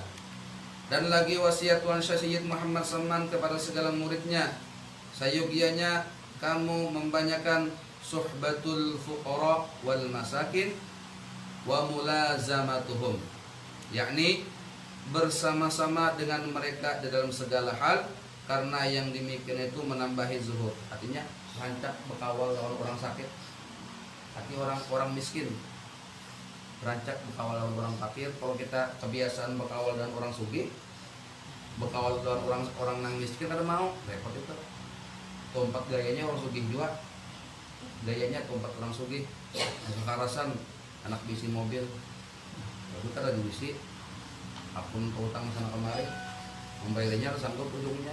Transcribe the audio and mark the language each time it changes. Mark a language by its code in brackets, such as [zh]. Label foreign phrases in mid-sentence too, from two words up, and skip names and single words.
[ms] Dan lagi wasiat Tuan Syed Muhammad Salman kepada segala muridnya, sayogianya kamu membanyakan [ar] صحبة الفقراء والمساكين وملازمتهم, [ms] yakni bersama-sama dengan mereka di dalam segala hal, karena yang demikian itu menambahi zuhud. [bjn] Artinya rancak berkawal lawan orang sakit, artinya orang miskin, rancak berkawal lawan orang fakir. Kalau kita kebiasaan berkawal dengan orang sugih, berkawal dengan orang yang miskin, kada mau, repot itu. Tompat gayanya orang sugih juga, gayanya tompat orang sugih, kekerasan, anak bisi mobil, lalu kada dibisi, akun utang sana kemari, membayarnya harus sanggup ujungnya.